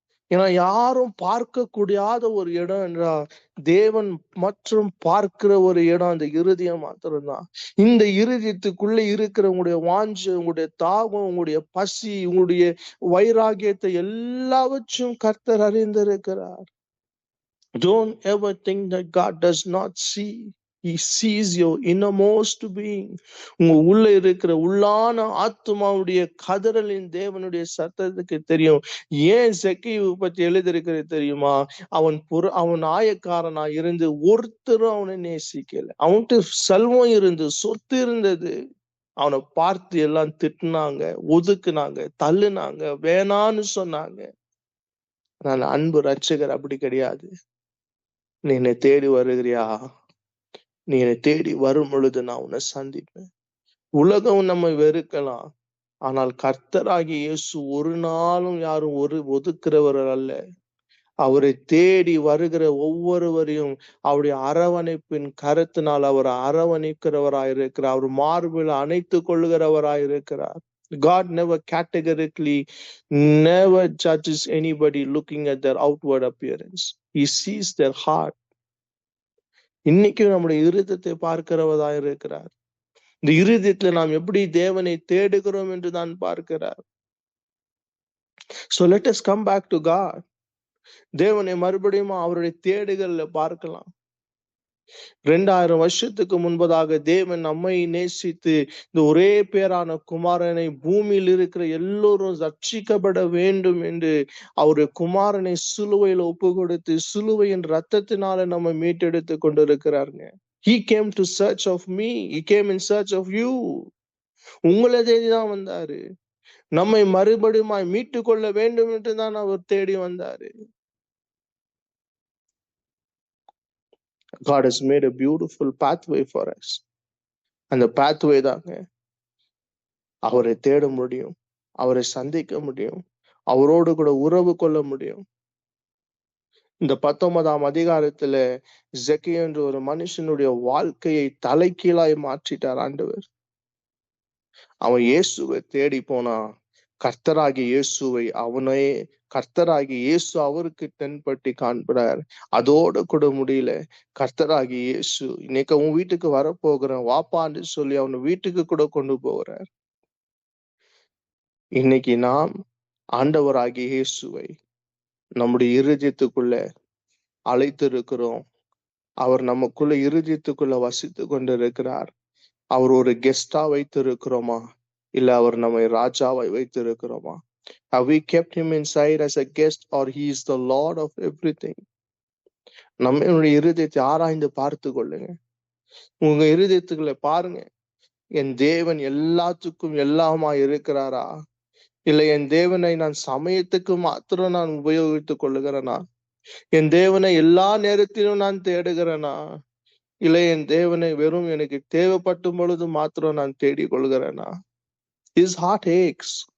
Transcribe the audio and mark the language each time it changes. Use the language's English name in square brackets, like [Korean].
[Tamil] ஏன்னா யாரும் பார்க்க கூடாத ஒரு இடம் என்றால் தேவன் மற்றும் பார்க்கிற ஒரு இடம் அந்த இருதயம் மாத்திரம்தான். இந்த இருதயத்துக்குள்ள இருக்கிற உங்களுடைய வாஞ்சை, உங்களுடைய தாகம், உங்களுடைய பசி, உங்களுடைய வைராகியத்தை எல்லாவற்றும் கர்த்தர் அறிந்திருக்கிறார். [English] Don't ever think that God does not see. He sees your innermost being. [Tamil] உங்க உள்ள இருக்கிற உள்ளான ஆத்மாவுடைய கதறலின் தேவனுடைய சத்தத்துக்கு தெரியும். ஏன் சக்கேயுவை பற்றி எழுதியிருக்கிறது தெரியுமா? அவன் ஆயக்காரனா இருந்து ஒருத்தரும் அவனை நேசிக்கல. அவன்கிட்ட செல்வம் இருந்து, சொத்து இருந்தது. அவனை பார்த்து எல்லாம் திட்டினாங்க, ஒதுக்குனாங்க, தள்ளுனாங்க, வேணான்னு சொன்னாங்க. நான் அன்பு ரட்சகர் அப்படி கிடையாது. நீ என்னை தேடி வருகிறியா? நீ என்னை தேடி வரும் பொழுது நான் உன்னை சந்திப்பேன். உலகம் நம்மை வெறுக்கலாம், ஆனால் கர்த்தராகிய இயேசு ஒரு நாளும் யாரும் ஒதுக்குறவர் அல்ல. அவரை தேடி வருகிற ஒவ்வொருவரையும் அவருடைய அரவணைப்பின் கருத்தினால் அவர் அரவணைக்கிறவராயிருக்கிறார். அவர் மார்பில் அணைத்து கொள்ளுகிறவராயிருக்கிறார். [English] God never categorically never judges anybody looking at their outward appearance. He sees their heart. [Tamil] இன்னைக்கும் நம்முடைய இருதயத்தை பார்க்கிறவராய் இருக்கிறார். இந்த இருதயத்துல நாம் எப்படி தேவனை தேடுகிறோம் என்று தான் பார்க்கிறார். [English] So let us come back to God. [Tamil] தேவனை மறுபடியும் அவருடைய தேடுகள்ல பார்க்கலாம். 2000 வருஷத்துக்கு முன்பதாக தேவன் நம்மை நேசித்து இந்த ஒரே பேரான குமாரனை பூமியில் இருக்கிற எல்லோரும் ரட்சிக்கப்பட வேண்டும் என்று அவருடைய குமாரனை சிலுவையில் ஒப்பு கொடுத்து சிலுவையின் ரத்தத்தினால நம்ம மீட்டெடுத்து கொண்டிருக்கிறாருங்க. [English] He came to search of me. He came in search of you. [Tamil] உங்களை தேடிதான் வந்தாரு. நம்மை மறுபடியும் மீட்டுக் கொள்ள வேண்டும் என்று தான் அவர் தேடி வந்தாரு. [English] God has made a beautiful pathway for us. [Tamil] அந்த pathway தாங்க அவரை தேட முடியும், அவரை சந்திக்க முடியும், அவரோடு கூட உறவு கொள்ள முடியும். இந்த 19ஆம் அதிகாரத்துல ஜெக்கி என்ற ஒரு மனுஷனுடைய வாழ்க்கையை தலைகீழாய் மாற்றிட்டார் ஆண்டவர். அவன் இயேசுவை தேடி போனா, கர்த்தராகிய இயேசுவை அவனே கர்த்தராகிய இயேசு அவருக்கு தென்பட்டு காண்பிறார். அதோட கூட முடியல. கர்த்தராகிய இயேசு இன்னைக்கு உன் வீட்டுக்கு வரப்போகிறேன் வாப்பான்னு சொல்லி அவனை வீட்டுக்கு கூட கொண்டு போகிறார். இன்னைக்கு நாம் ஆண்டவராகிய இயேசுவை நம்முடைய இருதயத்துக்குள்ள அழைத்திருக்கிறோம். அவர் நமக்குள்ள இருதயத்துக்குள்ள வசித்து கொண்டிருக்கிறார். அவர் ஒரு கெஸ்டா வைத்திருக்கிறோமா, இல்ல அவர் நம்மை ராஜாவை வைத்திருக்கிறோமா? [English] Have we kept him inside as a guest, or he is the Lord of everything? [Tamil] நம்மளுடைய இருதயத்தை ஆராய்ந்து பார்த்து கொள்ளுங்க. உங்க இருதயத்துக்குள்ள பாருங்க, என் தேவன் எல்லாத்துக்கும் எல்லாமா இருக்கிறாரா, இல்ல என் தேவனை நான் சமயத்துக்கு மாத்திரம் நான் உபயோகித்துக் கொள்ளுகிறேனா? என் தேவனை எல்லா நேரத்திலும் நான் தேடுகிறேனா, இல்ல என் தேவனை வெறும் எனக்கு தேவைப்படும் பொழுது மாத்திரம் நான் தேடிக் கொள்கிறேனா? [English] His heart aches.